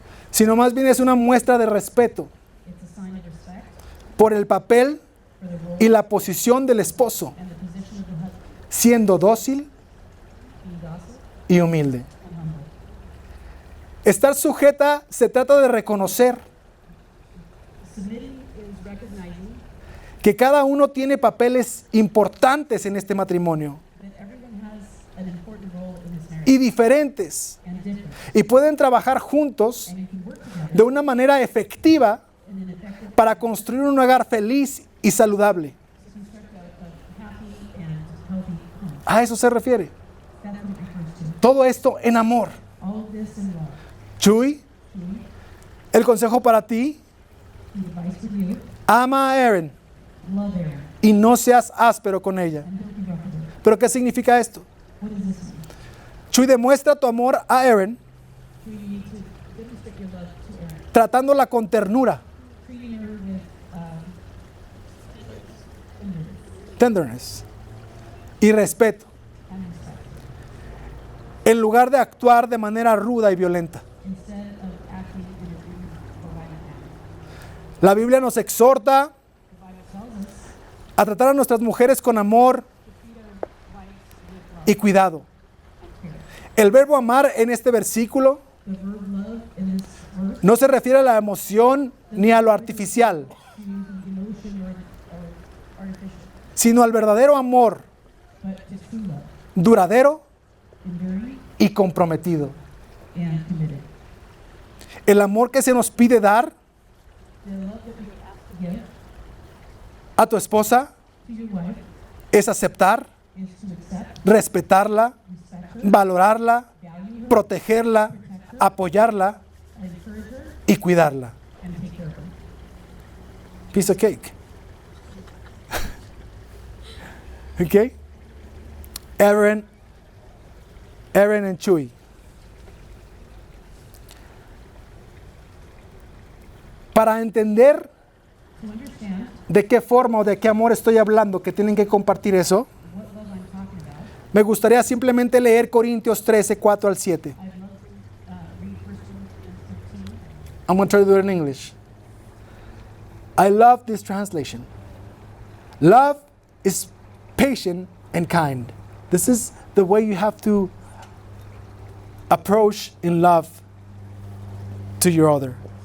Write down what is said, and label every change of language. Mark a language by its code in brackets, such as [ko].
[es] sino más bien es una muestra de respeto [en] It's a sign of respect [es] por el papel [en] for the role [es] y la posición del esposo, [en] and the position of the husband, [es] siendo dócil [en] being docile [es] y humilde. [en] and humble. [es] Estar sujeta se trata de reconocer [en] Submitting is recognizing [es] que cada uno tiene papeles importantes en este matrimonio [en] that everyone has an important role in this marriage [es] y diferentes, [en] and different, [es] y pueden trabajar juntos [en] and you can work together [es] de una manera efectiva [en] in an effective [es] para construir un hogar feliz y saludable. [en] to construct a happy and healthy home. [es] A eso se refiere. [en] That's what it refers to. [es] Todo esto en amor. [en] All of this in love. [es] Chuy, el consejo para ti, [en] The advice for you, [es] ama a Eryn [en] love Eryn [es] y no seas áspero con ella. [en] and don't be rough with her. [es] ¿Pero qué significa esto? [en] What does this mean? [es] Chuy, demuestra tu amor a Eryn [en] You need to demonstrate your love to Eryn, [es] tratándola con ternura, [en] treating her with tenderness [es] tenderness y respeto, [en] and respect, [es] en lugar de actuar de manera ruda y violenta. [en] instead of acting in a violent manner. [es] La Biblia nos exhorta [en] The Bible tells us [es] a tratar a nuestras mujeres con amor [en] to treat our wives with love [es] y cuidado. [en] and care. [es] El verbo amar en este versículo [en] The verb love in this verse [es] no se refiere a la emoción ni a lo artificial, [en] to emotion or artificial, [es] sino al verdadero amor, [en] but to true love, [es] duradero [en] enduring [es] y comprometido. [en] and committed. [es] El amor que se nos pide dar [en] The love that we are asked to give [es] a tu esposa [en] to your wife [es] es aceptar, [en] is to accept, [es] respetarla, [en] respect her, [es] valorarla, [en] value her, [es] protegerla, apoyarla [en] encourage her, [es] y cuidarla. [en] and take care of her. Piece of cake. Okay? Eryn and Chuy. [es] Para entender [en] To understand [es] de qué forma o de qué amor estoy hablando, que tienen que compartir eso, [en] what love I'm talking about, [es] me gustaría simplemente leer Corintios 13, 4 al 7. [en] I'd love to read 1 Corinthians 15. I'm going to try to do it in English. I love this translation. Love is patient and kind. This is the way you have to approach in love to your other.